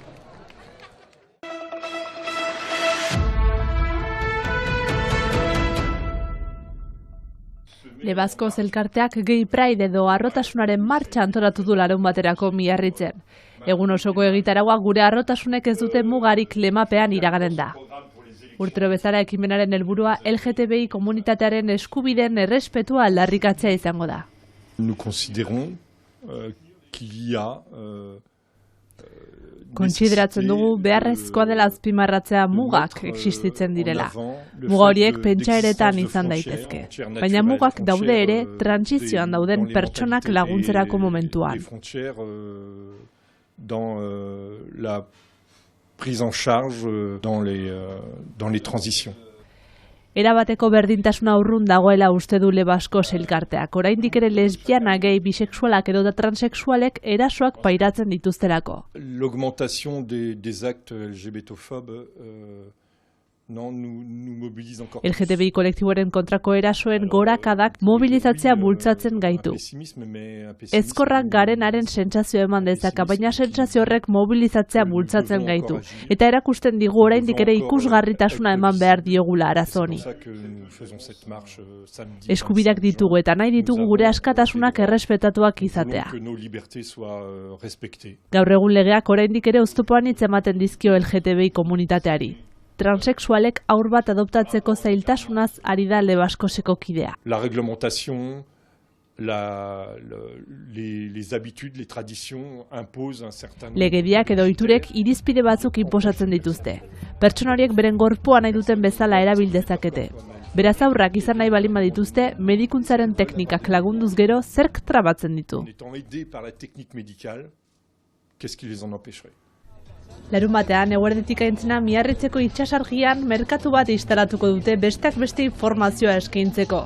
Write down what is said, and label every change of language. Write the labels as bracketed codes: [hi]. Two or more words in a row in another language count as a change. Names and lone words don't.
[eu] Lebazkoz elkarteak Gay Pride edo arrotasunaren martxa antolatu du larun baterako Miarritzen. Egun osoko egitaragua gure arrotasunek ez dute mugarik lemapean iraganen da. Urtero bezala ekimenaren helburua LGTBI komunitatearen eskubideen errespetua aldarrikatzea izango da. [fr] Nous considérons qu'il y a [eu] Kontsideratzen dugu beharrezkoa dela azpimarratzea mugak existitzen direla. Muga horiek pentsaeretan izan daitezke. Baina mugak daude ere trantsizioan dauden pertsonak laguntzerako momentuan. [fr] La prise en charge dans les transitions. [eu] Erabateko berdintasuna urrun dagoela uste du Lebazkoz elkarteak. Oraindik ere lesbiana, gay, bisexualak edo transexualek erasoak pairatzen dituztelako. [fr] L'augmentation des actes LGBTophobes [eu] LGTBI kolektiboaren kontrako erasoen gorakadak mobilizatzea bultzatzen gaitu. Ezkorrak garenaren sentsazio eman dezaka, baina sentsazio horrek mobilizatzea bultzatzen gaitu. Eta erakusten digu oraindik ere ikusgarritasuna eman behar diogula arazo honi. Eskubideak ditugu eta nahi ditugu gure askatasunak errespetatuak izatea. Gaur egun legeak oraindik ere oztopoan hitz ematen dizkio LGTBI komunitateari. Transexualek aur bat adoptatzeko zailtasunaz ari da Lebazkozeko kidea. [fr] La réglementation, les habitudes, les traditions imposent un certain... [eu] Legediak edo ohiturek irizpide batzuk inposatzen dituzte. Pertsona horiek beren gorpua nahi duten bezala erabil dezakete. Beraz aurrak izan nahi balin badituzte, medikuntzaren teknikak lagunduz gero zerk trabatzen ditu. Larun batean, eguerdetik aintzena Miarritzeko itsasargian merkatu bat instalatuko dute besteak beste informazioa eskaintzeko.